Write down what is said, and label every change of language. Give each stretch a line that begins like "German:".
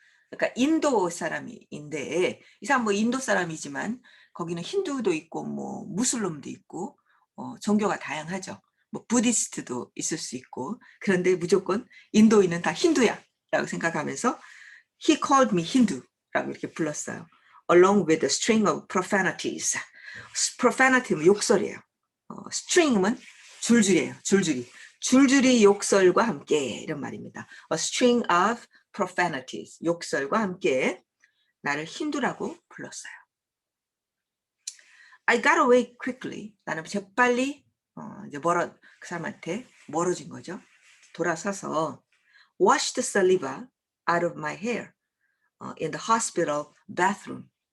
Korean: 그러니까 인도 사람인데 이 사람 뭐 인도 사람이지만 거기는 힌두도 있고 뭐 무슬림도 있고 종교가 다양하죠. 뭐 부디스트도 있을 수 있고 그런데 무조건 인도인은 다 힌두야라고 생각하면서
English: he called me
Korean: 힌두라고 이렇게 불렀어요.
English: Along with a string of profanities.
Korean: profanity는 욕설이에요. string은 줄줄이에요. 줄줄이 욕설과 함께 이런 말입니다.
English: A string of profanities.
Korean: 욕설과 함께 나를 힌두라고 불렀어요.
English: I got away quickly.
Korean: 나는 재빨리 이제 그 사람한테 멀어진 거죠. 돌아서서
English: washed the saliva out of my hair in the hospital bathroom.